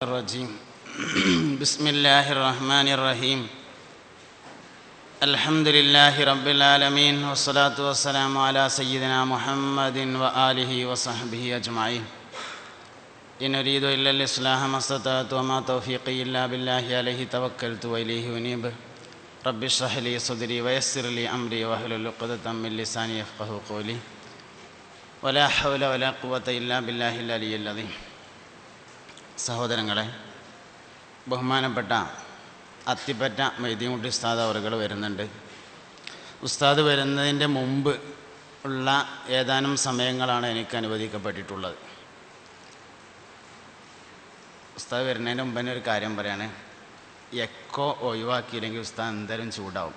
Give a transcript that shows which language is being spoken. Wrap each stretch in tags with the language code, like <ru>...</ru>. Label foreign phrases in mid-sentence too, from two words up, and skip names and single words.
<ar>الرجيم بسم الله الرحمن الرحيم الحمد لله رب العالمين والصلاة والسلام على سيدنا محمد وآله وصحبه أجمعين إن أريد إلا الإصلاح ما استطعت وما توفيقي إلا بالله عليه توكلت وإليه أنيب رب اشرح لي صدري ويسر لي أمري واحلل عقدة من لساني يفقهوا قولي ولا حول ولا قوة إلا بالله العلي العظيم.</ar> <ml>സഹോദരങ്ങളെ, ബഹുമാനപ്പെട്ട അത്തിപ്പറ്റ മൊയ്തീൻകുട്ടി ഉസ്താദ് അവറുകൾ വരുന്നുണ്ട്. ഉസ്താദ് വരുന്നതിൻ്റെ മുമ്പ് ഉള്ള ഏതാനും സമയങ്ങളാണ് എനിക്ക് അനുവദിക്കപ്പെട്ടിട്ടുള്ളത്. ഉസ്താദ് വരുന്നതിൻ്റെ മുമ്പ് തന്നെ ഒരു കാര്യം പറയാണ്, എക്കോ ഒഴിവാക്കിയില്ലെങ്കിൽ ഉസ്താദ് എന്തായാലും ചൂടാവും.</ml>